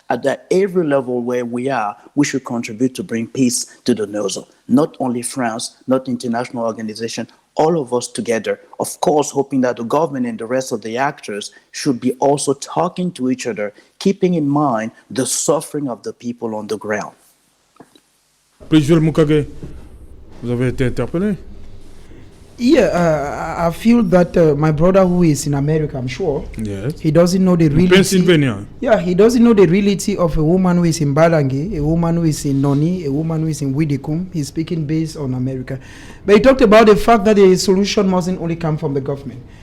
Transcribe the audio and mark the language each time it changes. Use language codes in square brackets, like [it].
[en] At every level where we are, we should contribute to bring peace to the NOZO. Not only France, not international organization, all of us together, of course, hoping that the government and the rest of the actors should be also talking to each other, keeping in mind the suffering of the people on the ground. [fr] Président Mukage, vous avez été interpellé? [en] Yeah, I feel that my brother who is in America, I'm sure, Yes. he doesn't know the reality. Pennsylvania. Yeah, he doesn't know the reality of a woman who is in Balangi, a woman who is in Noni, a woman who is in Widikum. He's speaking based on America. But he talked about the fact that the solution mustn't only come from the government.